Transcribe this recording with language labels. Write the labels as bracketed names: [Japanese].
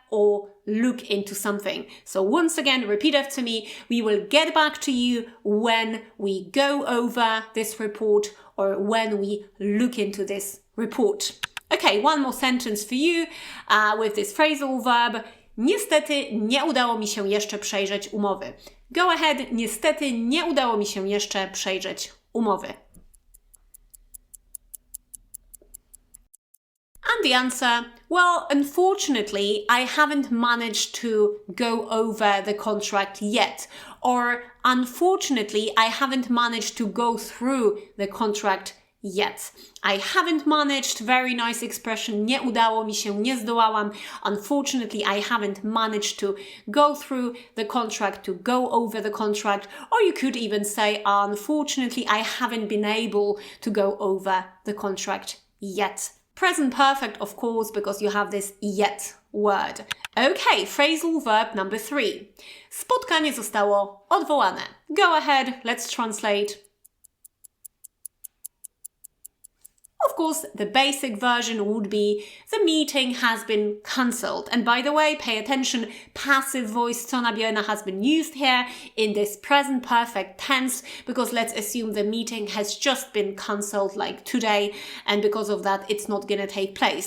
[English] or look into something. So once again, repeat after me. We will get back to you when we go over this report or when we look into this report. Okay, one more sentence for you with this phrasal verb. [Polish] Niestety nie udało mi się jeszcze przejrzeć umowy. [English] Go ahead, [Polish] niestety nie udało mi się jeszcze przejrzeć umowy. [English] And the answer, well, unfortunately, I haven't managed to go over the contract yet. Or, unfortunately, I haven't managed to go through the contract yet. I haven't managed, very nice expression, [Polish] nie udało mi się, nie zdołałam. [English] Unfortunately, I haven't managed to go through the contract, to go over the contract. Or you could even say, unfortunately, I haven't been able to go over the contract yet. Present perfect, of course, because you have this yet word. Okay, phrasal verb number 3. [Polish] Spotkanie zostało odwołane. [English] Go ahead, let's translate. Of course, the basic version would be the meeting has been cancelled. And by the way, pay attention, passive voice tonabierna has been used here in this present perfect tense because let's assume the meeting has just been cancelled like today and because of that it's not going to take place.